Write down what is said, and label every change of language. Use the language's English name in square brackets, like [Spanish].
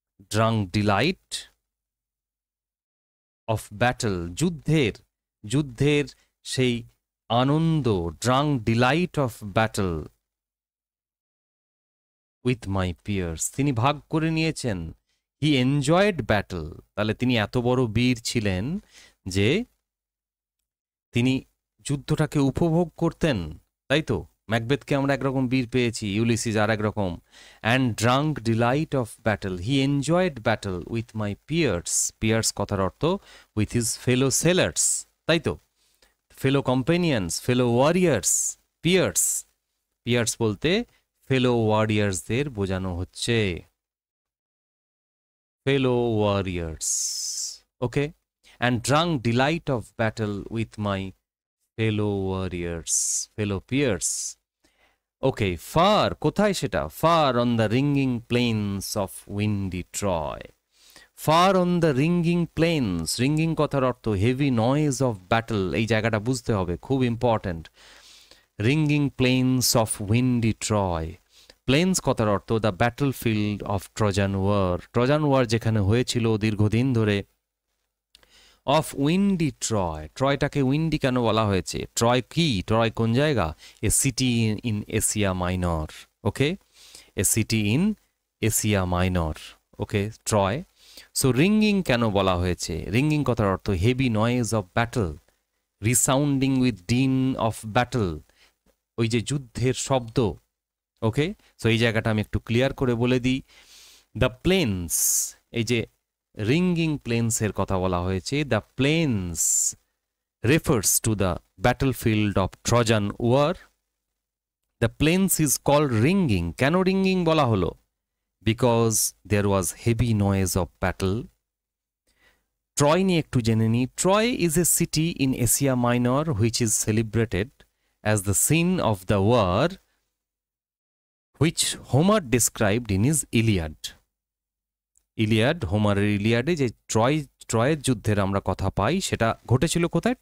[English] Drunk delight of battle, [Bangla] যুদ্ধের সেই আনন্দ, [English] drunk delight of battle with my peers, [Bangla] তিনি ভাগ করে নিয়েছেন। [English] he enjoyed battle, [Bangla] তাহলে তিনি এত বড় বীর ছিলেন যে তিনি যুদ্ধটাকে উপভোগ করতেন, তাই তো? ম্যাকবেথকে আমরা একরকম বীর পেয়েছি, ইউলিসিস আর একরকম। [English] And drunk delight of battle, he enjoyed battle with my peers. Peers কথার অর্থ with his fellow sailors, [Bangla] তাই তো? [English] Fellow companions, fellow warriors. Peers, [Bangla] পিয়ার্স বলতে ফেলো ওয়ারিয়ার্সদের বোঝানো হচ্ছে। [English] fellow warriors, okay, and drunk delight of battle with my fellow warriors, fellow peers. Okay, far, [Bangla] কোথায় সেটা? [English] Far on the ringing plains of windy Troy. Far on the ringing plains, ringing [Bangla] কথার অর্থ [English] heavy noise of battle, [Bangla] এই জায়গাটা বুঝতে হবে, খুব important. [English] ringing plains of windy Troy. Plains কথার অর্থ the battlefield of Trojan war, Trojan war [Bangla] যেখানে হয়েছিল দীর্ঘদিন ধরে। [English] of windy Troy, [Bangla] ট্রয়টাকে উইন্ডি কেন বলা হয়েছে? ট্রয় কি? ট্রয় কোন জায়গা? [English] A city in Asia Minor, okay, a city in Asia Minor, okay, Troy. So ringing [Bangla] কেন বলা হয়েছে? [English] ringing কথার অর্থ heavy noise of battle, resounding with din of battle, [Bangla] ওই যে যুদ্ধের শব্দ, [English] Okay. [Bangla] সো এই জায়গাটা আমি একটু ক্লিয়ার করে বলে দিই। [English] the plains, [Bangla] এই যে রিঙ্গিং প্লেন্সের কথা বলা হয়েছে, [English] The plains refers to the battlefield of Trojan war. The plains is called ringing, [Bangla] কেন রিঙ্গিং বলা হলো? [English] because there was heavy noise of battle. [Bangla] Troy নিয়ে একটু জেনে নিই। [English] Troy is a city in Asia Minor which is celebrated as the scene of the war which Homer described in is Iliad. [Bangla] Iliad, হোমারের ইলিয়াডে যে ট্রয়ের যুদ্ধের আমরা কথা পাই সেটা ঘটেছিল কোথায়?